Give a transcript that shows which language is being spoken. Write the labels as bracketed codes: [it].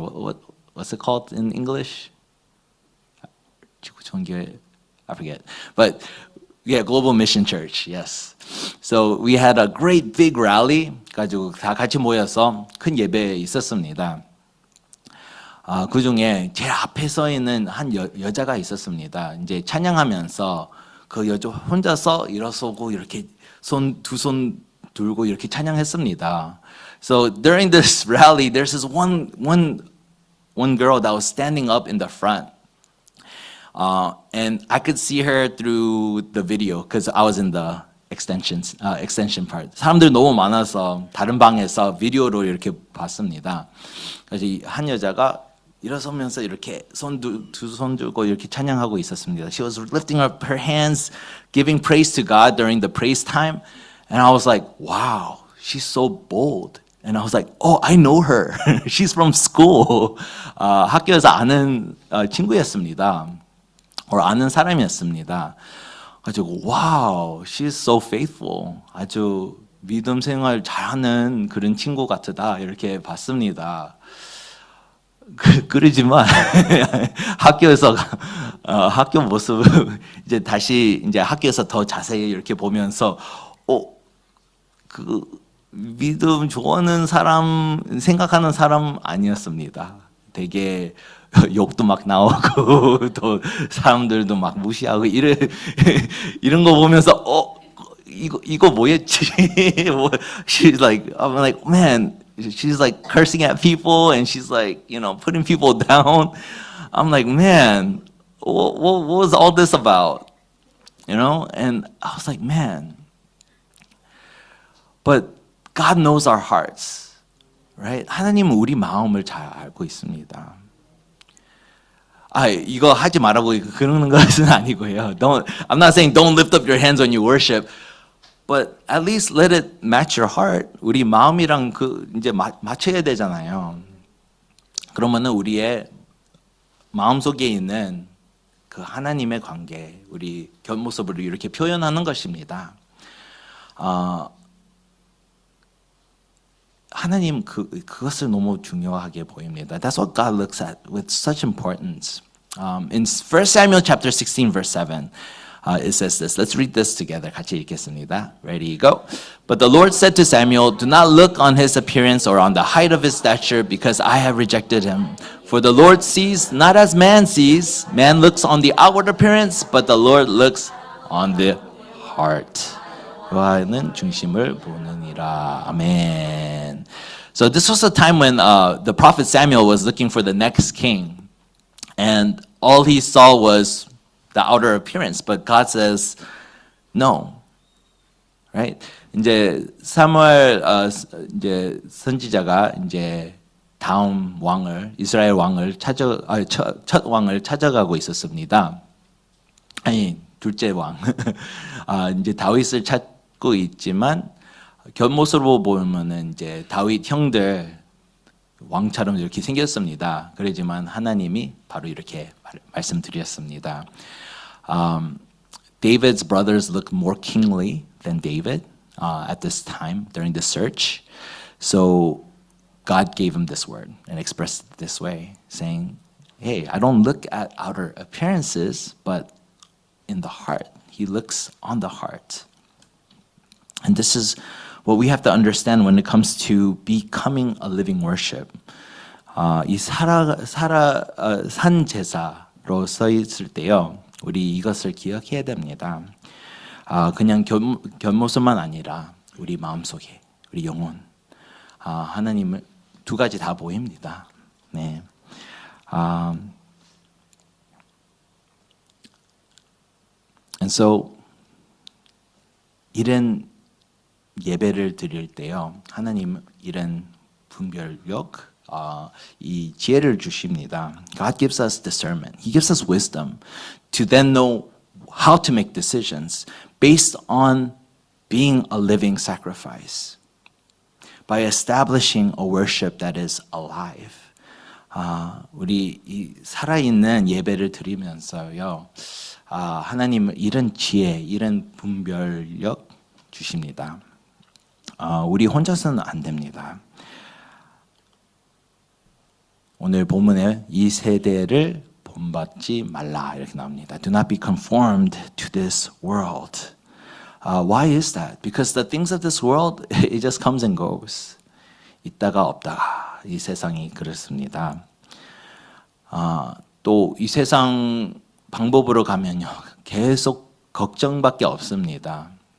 [en] What's it called in English? 지구촌교회, I forget. But yeah, Global Mission Church. Yes. So we had a great big rally. [ko] 가지고 다 같이 모여서 큰 예배 있었습니다. 그 중에 제 앞에 서 있는 한 여자가 있었습니다. 이제 찬양하면서 그 여자 혼자서 일어서고 이렇게 두 손 들고 이렇게 찬양했습니다. [en] So during this rally, there's this one girl that was standing up in the front. And I could see her through the video because I was in the extension part. [ko] 사람들 너무 많아서 다른 방에서 비디오로 이렇게 봤습니다. 그래서 한 여자가 일어서면서 이렇게 두 손 들고 이렇게 찬양하고 있었습니다. [en] She was lifting up her hands, giving praise to God during the praise time. And I was like, wow, she's so bold. And I was like, oh, I know her. She's from school. [ko] 학교에서 아는 친구였습니다. 아는 사람이었습니다. 가지고 [en] wow, she's so faithful. [ko] 아주 믿음 생활 잘하는 그런 친구 같다 이렇게 봤습니다. 그러지만 학교에서 학교 모습 이제 다시 이제 학교에서 더 자세히 이렇게 보면서 그 믿음 좋아하는 사람 생각하는 사람 아니었습니다. 되게 욕도 막 나오고 또 사람들도 막 무시하고 이런 거 보면서 이거 뭐였지? [en] She's like, I'm like, man, she's like cursing at people and she's like, putting people down. I'm like, man, what was all this about? And I was like, man. But God knows our hearts, right? [ko] 하나님은 우리 마음을 잘 알고 있습니다. 이거 하지 말라고 그러는 것은 아니고요. [en] I'm not saying don't lift up your hands when you worship, but at least let it match your heart. [ko] 우리 마음이랑 이제 맞춰야 되잖아요. 그러면은 우리의 마음속에 있는 그 하나님의 관계, 우리 겉모습으로 이렇게 표현하는 것입니다. 하나님 그것을 너무 중요하게 보입니다. [en] That's what God looks at with such importance. In 1 Samuel chapter 16 verse 7, it says this. Let's read this together. [ko] 같이 읽겠습니다. [en] Ready, go. But the Lord said to Samuel, do not look on his appearance or on the height of his stature, because I have rejected him. For the Lord sees not as man sees. Man looks on the outward appearance, but the Lord looks on the heart. [ko] 여호와는 중심을 보느니라. 아멘. [en] So this was a time when the prophet Samuel was looking for the next king. And all he saw was the outer appearance. But God says, no. Right? [ko] 이제 사무엘 이제 선지자가 이제 다음 왕을 이스라엘 왕을 첫 왕을 찾아가고 있었습니다. 아니 둘째 왕. 이제 다윗을 찾고 있지만 겉모습으로 보면은 이제 다윗 형들 왕처럼 이렇게 생겼습니다. 그러지만 하나님이 바로 이렇게 말씀드렸습니다. [en] David's brothers looked more kingly than David at this time during the search. So God gave him this word and expressed it this way, saying, hey, I don't look at outer appearances, but in the heart. He looks on the heart. And this is what we have to understand when it comes to becoming a living worship. [ko] 이 산 제사로 써 있을 때요, 우리 이것을 기억해야 됩니다. 그냥 겉모습만 아니라 우리 마음속에, 우리 영혼, 하나님을 두 가지 다 보입니다. 네. [en] And so [ko] 이런 예배를 드릴 때요, 하나님 이런 분별력, 이 지혜를 주십니다. [en] God gives us discernment. He gives us wisdom to then know how to make decisions based on being a living sacrifice. By establishing a worship that is alive. [ko] 우리 이 살아있는 예배를 드리면서요, 하나님은 이런 지혜, 이런 분별력 주십니다. 우리 혼자서는 안 됩니다. 오늘 본문에 이 세대를 본받지 말라 이렇게 나옵니다. [en] Do not be conformed to this world. Why is that? Because the things of this world, it just comes and goes. [ko] 있다가 없다가 이 세상이 그렇습니다. 또 이 세상 방법으로 가면요, 계속 걱정밖에 없습니다.